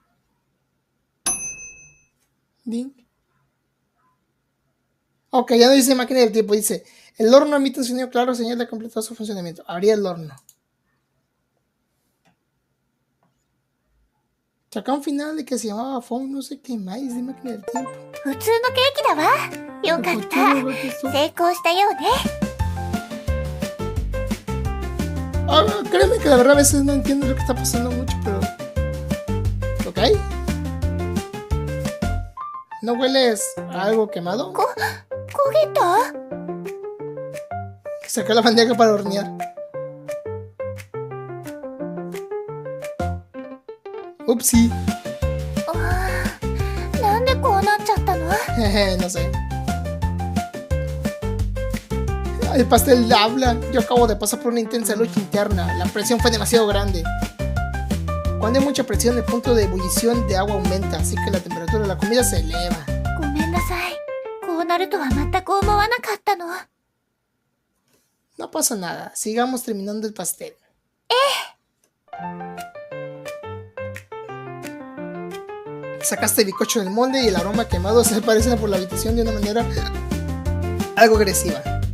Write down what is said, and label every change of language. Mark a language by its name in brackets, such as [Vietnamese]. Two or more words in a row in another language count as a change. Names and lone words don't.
[Spanish] Ding. Ok, ya no dice máquina del tiempo, dice el horno emite un sonido claro, señal de completado su funcionamiento. Abría el horno. Saca un final de que se llamaba Phone, no sé qué más, de máquina del tiempo. [Japanese] 普通のケーキだわ。よかった。成功したようね。 [Spanish] Ah, créeme que la verdad a veces no entiendo lo que está pasando mucho, pero... ¿Ok? ¿No hueles a algo quemado? [Japanese] 焦げた？ [Spanish] Saca la bandeja para hornear. Upsi. [Japanese] なんでこうなっちゃったの？ [Spanish] No sé. El pastel habla. Yo acabo de pasar por una intensa lucha interna. La presión fue demasiado grande. Cuando hay mucha presión, el punto de ebullición de agua aumenta, así que la temperatura de la comida se eleva. [Japanese] ごめんなさい。こうなるとは全く思わなかったの。 [Spanish] No pasa nada. Sigamos terminando el pastel. Sacaste el bizcocho del molde y el aroma quemado se aparece por la habitación de una manera algo agresiva.